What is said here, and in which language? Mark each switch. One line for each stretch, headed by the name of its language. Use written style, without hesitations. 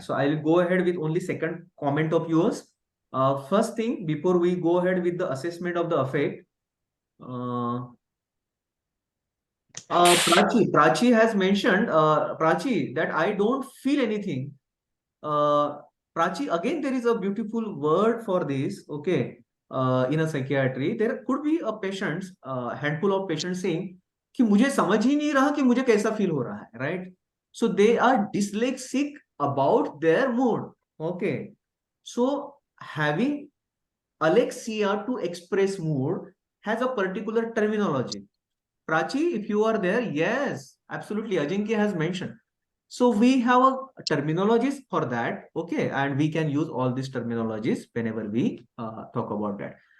English: So I will go ahead with only second comment of yours. First thing, before we go ahead with the assessment of the affect, Prachi has mentioned, Prachi, that I don't feel anything. Prachi, again, there is a beautiful word for this, okay, in a psychiatry. There could be a handful of patients saying,
Hindi: कि मुझे समझ ही नहीं रहा कि मुझे कैसा feel हो रहा है, right?
English: So they are dyslexic about their mood. Okay, so having alexia to express mood has a particular terminology. Prachi, if you are there, yes, absolutely, Ajinkya has mentioned. So we have a terminologies for that, okay, and we can use all these terminologies whenever we talk about that.